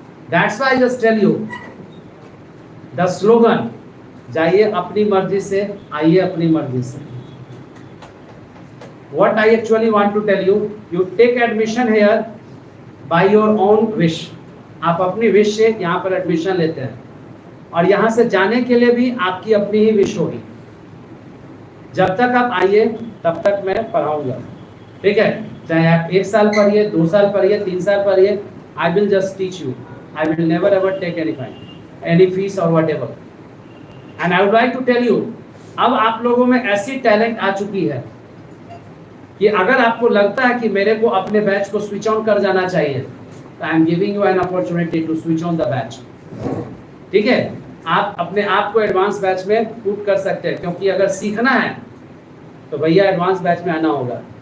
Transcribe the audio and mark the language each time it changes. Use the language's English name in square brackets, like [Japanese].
[English] That's why I just tell you the slogan, [Hindi] जाइए अपनी मर्जी से, आइए अपनी मर्जी से. [English] What I actually want to tell you, you take admission here by your own wish. [Hindi] आप अपनी विश से यहाँ पर एडमिशन लेते हैं, और यहाँ से जाने के लिए भी आपकी अपनी ही विश होगी. जब तक आप आइए तब तक मैं पढ़ाऊंगा. ठीक है, चाहे आप 1 साल पढ़िए, [English] 2 साल पढ़िए, 3 साल पढ़िए, I will just teach you. I will never ever take any fine, any fees or whatever. And I would like to tell you, [Hindi] अब आप लोगों में ऐसी टैलेंट आ चुकी है कि अगर आपको लगता है कि मेरे को अपने बैच को स्विच ऑन कर जाना चाहिए, तो [English] I am giving you an opportunity to switch on the batch. [Hindi] ठीक है, आप अपने आप को एडवांस बैच में पुट कर सकते हैं, क्योंकि अगर सीखना है तो भैया एडवांस बैच में आना होगा।